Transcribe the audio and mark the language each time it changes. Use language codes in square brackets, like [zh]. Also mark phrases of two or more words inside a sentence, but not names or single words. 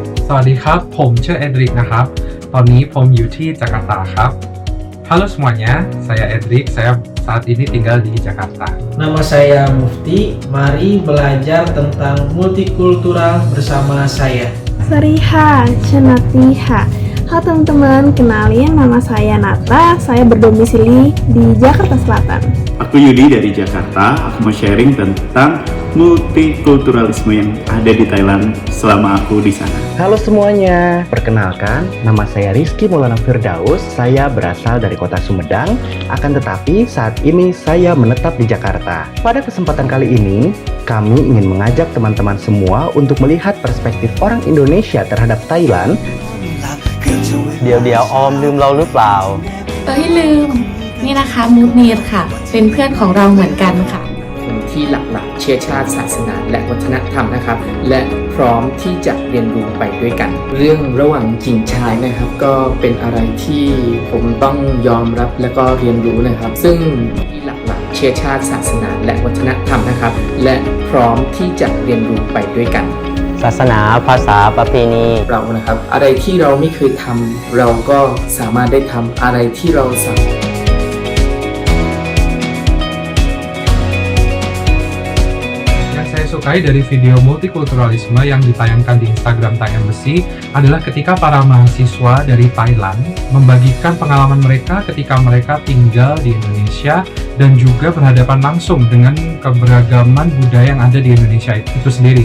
[th] วัสดีครับผมชื่อเอดริกนะครับตอนนี้ผมอยู่ที่จาการ์ตาครับ [id] Halo semuanya, saya Edric. Saya saat ini tinggal di Jakarta. Nama saya Mufti. Mari belajar tentang multikultural bersama saya. [th] สวัสดีค่ะชื่อนัตตี้ค่ะ [id] Halo teman-teman, kenalin nama saya Nata. Saya berdomisili di Jakarta Selatan. Aku Yudi dari Jakarta. Aku mau sharing tentang multikulturalisme yang ada di Thailand selama aku di sana. Halo semuanya, perkenalkan nama saya Rizky Maulana Firdaus. Saya berasal dari kota Sumedang, akan tetapi saat ini saya menetap di Jakarta. Pada kesempatan kali ini, kami ingin mengajak teman-teman semua untuk melihat perspektif orang Indonesia terhadap Thailand. [th] เดี๋ยวออมลืมเราหรือเปล่า ลืมนี่นะคะมูดนีดค่ะเป็นเพื่อนของเราเหมือนกันค่ะ คนที่หลากหลายเชื้อชาติศาสนาและวัฒนธรรมนะครับและพร้อมที่จะเรียนรู้ไปด้วยกันเรื่องระหว่างหญิงชายนะครับก็เป็นอะไรที่ผมต้องยอมรับและก็เรียนรู้นะครับซึ่งที่หลากหลายเชื้อชาติศาสนาและวัฒนธรรมนะครับและพร้อมที่จะเรียนรู้ไปด้วยกัน ศาสนาภาษาประเพณี เรานะครับอะไรที่เราไม่เคยทำเราก็สามารถได้ทำอะไรที่เราสามารถ [id] Saya sukai dari video multikulturalisme yang ditayangkan di Instagram Thai Embassy adalah ketika para mahasiswa dari Thailand membagikan pengalaman mereka ketika mereka tinggal di Indonesia dan juga berhadapan langsung dengan keberagaman budaya yang ada di Indonesia itu sendiri.